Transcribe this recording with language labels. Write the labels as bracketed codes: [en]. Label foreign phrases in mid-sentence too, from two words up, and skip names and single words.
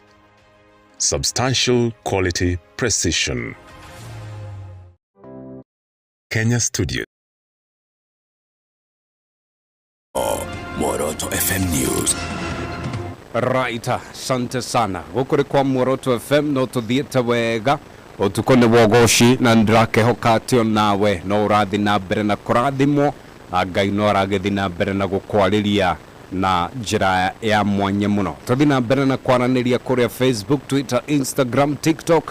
[en] Substantial quality precision. Kenya Studios. Muoroto FM News. Right, [sw] asante sana. [ki] Gukuri kwa Muoroto FM no tuthiete wega. Ûtukû nĩ Ûgooci na ndĩrakehoka atĩ nawe no ũrathi na mbere na kũrathimwo na Ngai no aragĩthi na mbere na gũkwarĩria na njĩra ya mwanya mũno. Tũthi na mbere na kwaranĩria kũrĩa Facebook, Twitter, Instagram, TikTok.